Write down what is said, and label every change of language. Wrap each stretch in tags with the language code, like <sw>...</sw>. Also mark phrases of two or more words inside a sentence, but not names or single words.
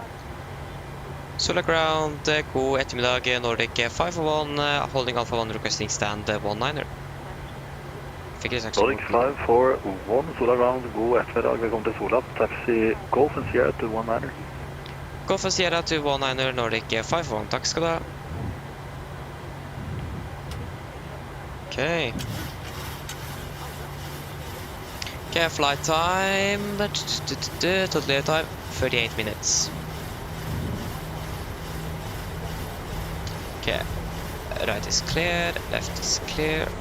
<en>Solar ground,</en> <no>god ettermiddag,</no> <en>Nordic 541, holding Alpha 1, requesting stand 19er.</en> <no>Fikk det sagt Nordic 541, Solar ground, god ettermiddag, velkommen til Sola.</no> <en>Taxi Golf and Sierra to 19er. Golf and Sierra to 19er, Nordic 541,</en> <no>takk skal du ha.</no> <en>Okay. Okay, flight time, total air time, 38 minutes. Okay, right is clear, left is clear.</en>